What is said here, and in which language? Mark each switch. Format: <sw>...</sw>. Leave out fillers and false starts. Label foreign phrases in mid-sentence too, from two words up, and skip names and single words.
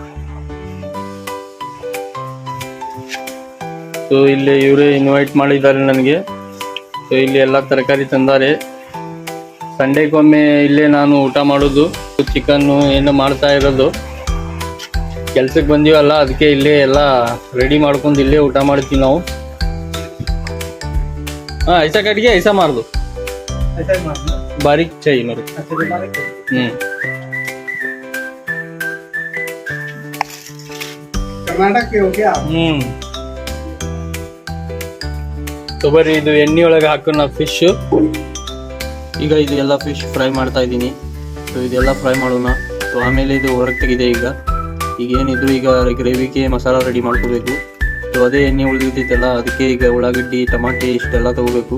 <kn>ಇಲ್ಲಿ ಇವರೇ ಇನ್ವೈಟ್ ಮಾಡಿದ್ದಾರೆ ನನಗೆ. ಇಲ್ಲಿ ಎಲ್ಲ ತರಕಾರಿ ತಂದಾರೆ. ಸಂಡೇಗೊಮ್ಮೆ ಇಲ್ಲೇ ನಾನು ಊಟ ಮಾಡೋದು. ಚಿಕನ್ನು ಏನು ಮಾಡ್ತಾ ಇರೋದು, ಕೆಲ್ಸಕ್ಕೆ ಬಂದೀವಲ್ಲ, ಅದಕ್ಕೆ ಇಲ್ಲೇ ಎಲ್ಲ ರೆಡಿ ಮಾಡ್ಕೊಂಡು ಇಲ್ಲೇ ಊಟ ಮಾಡ್ತೀವಿ ನಾವು.</kn> <hi>ऐसा कट गया, ऐसा मार दो, बारीक चाहिए मेरे. कर्नाटक के हो क्या?</hi> <kn>ಬರ್ರಿ, ಇದು ಎಣ್ಣೆ ಒಳಗೆ ಹಾಕೋಣ ಫಿಶ್. ಈಗ ಇದು ಎಲ್ಲ</kn> <en>fish fry</en> <kn>ಮಾಡ್ತಾ ಇದ್ದೀನಿ. ಇದೆಲ್ಲ ಫ್ರೈ ಮಾಡೋಣ. ಆಮೇಲೆ ಇದು ಹೊರಗೆ ತೆಗಿದೆ. ಈಗ ಏನಿದ್ರು ಈಗ ಗ್ರೇವಿಗೆ ಮಸಾಲ ರೆಡಿ ಮಾಡ್ಕೋಬೇಕು. ಅದೇ ಎಣ್ಣೆ ಉಳಿದಿದ್ದೈತಲ್ಲ, ಅದಕ್ಕೆ ಈಗ ಉಳ್ಳಾಗಡ್ಡಿ ಟಮಾಟೆ ಇಷ್ಟೆಲ್ಲ ತಗೋಬೇಕು.</kn>